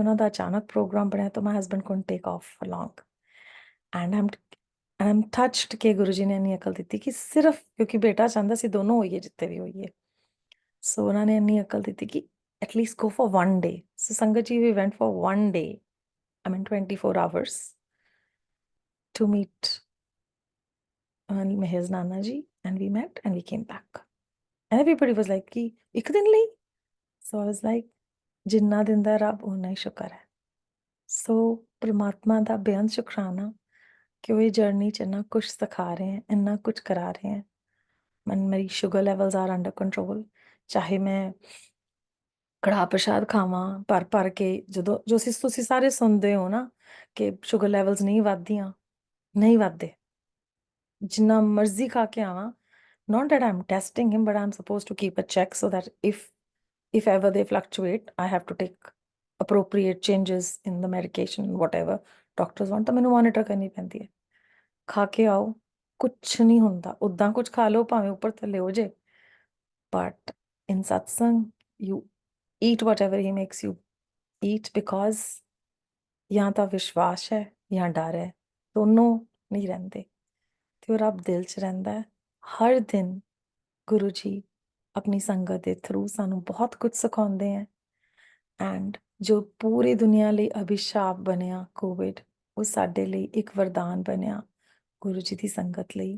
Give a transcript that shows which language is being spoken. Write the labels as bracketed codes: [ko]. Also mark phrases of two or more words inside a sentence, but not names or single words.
[pa] ਉਹਨਾਂ ਦਾ ਅਚਾਨਕ ਪ੍ਰੋਗਰਾਮ ਬਣਿਆ ਤਾਂ [en] my husband couldn't take off for long and I'm touched [pa] ਕਿ ਗੁਰੂ ਜੀ ਨੇ ਇੰਨੀ ਅਕਲ ਦਿੱਤੀ ਕਿ ਸਿਰਫ ਕਿਉਂਕਿ ਬੇਟਾ ਚਾਹੁੰਦਾ ਸੀ ਦੋਨੋਂ ਹੋਈਏ ਜਿੱਥੇ ਵੀ ਹੋਈਏ। ਸੋ ਉਹਨਾਂ ਨੇ ਇੰਨੀ ਅਕਲ ਦਿੱਤੀ ਕਿ [en] at least go for 1 day. ਸੋ [pa] ਸੰਗਤ ਜੀ ਵੀ [en] went for 1 day, I mean 24 hours to meet Meher's Nana ji, and we met and we came back and everybody was like [pa] ਕਿ ਇੱਕ ਦਿਨ ਲਈ। [en] So I was like [pa] ਜਿੰਨਾ ਦਿੰਦਾ ਰੱਬ ਓਨਾ ਹੀ ਸ਼ੁਕਰ ਹੈ। ਸੋ ਪ੍ਰਮਾਤਮਾ ਦਾ ਬੇਅੰਤ ਸ਼ੁਕਰਾਨਾ ਕਿ ਉਹ ਇਹ ਜਰਨੀ 'ਚ ਇੰਨਾ ਕੁਛ ਸਿਖਾ ਰਹੇ ਹੈ, ਇੰਨਾ ਕੁਛ ਕਰਾ ਰਹੇ ਹੈ। [en] ਮੇਰੀ sugar levels are under control. [pa] ਚਾਹੇ ਮੈਂ ਕੜਾਹ ਪ੍ਰਸ਼ਾਦ ਖਾਵਾਂ ਭਰ ਕੇ, ਜਦੋਂ ਤੁਸੀਂ ਸਾਰੇ ਸੁਣਦੇ ਹੋ ਨਾ ਕਿ [en] sugar levels [pa] ਨਹੀਂ ਵੱਧਦੀਆਂ, ਨਹੀਂ ਵੱਧਦੇ। ਜਿੰਨਾ ਮਰਜ਼ੀ ਖਾ ਕੇ ਆਵਾਂ, [en] not that I'm testing him, but I'm supposed to keep a check so that if ever they fluctuate, I have to take appropriate changes in the medication, whatever doctors want, [pa] ਤਾਂ ਮੈਨੂੰ ਮੋਨੀਟਰ ਕਰਨੀ ਪੈਂਦੀ ਹੈ। ਖਾ ਕੇ ਆਓ, ਕੁਛ ਨਹੀਂ ਹੁੰਦਾ। ਉੱਦਾਂ ਕੁਛ ਖਾ ਲਓ ਭਾਵੇਂ ਉੱਪਰ ਥੱਲੇ ਹੋ ਜੇ, [en] but in satsang you eat whatever he makes you eat, because [pa] ਜਾਂ ਤਾਂ ਵਿਸ਼ਵਾਸ ਹੈ ਜਾਂ ਡਰ ਹੈ, ਦੋਨੋਂ ਨਹੀਂ ਰਹਿੰਦੇ। ਤੇ ਉਹ ਰੱਬ ਦਿਲ 'ਚ ਰਹਿੰਦਾ ਹੈ। ਹਰ ਦਿਨ ਗੁਰੂ ਜੀ ਆਪਣੀ ਸੰਗਤ ਦੇ ਥਰੂ ਸਾਨੂੰ ਬਹੁਤ ਕੁਝ ਸਿਖਾਉਂਦੇ ਹੈ। ਐਂਡ ਜੋ ਪੂਰੀ ਦੁਨੀਆ ਲਈ ਅਭਿਸ਼ਾਪ ਬਣਿਆ ਕੋਵਿਡ, ਉਹ ਸਾਡੇ ਲਈ ਇੱਕ ਵਰਦਾਨ ਬਣਿਆ ਗੁਰੂ ਜੀ ਦੀ ਸੰਗਤ ਲਈ।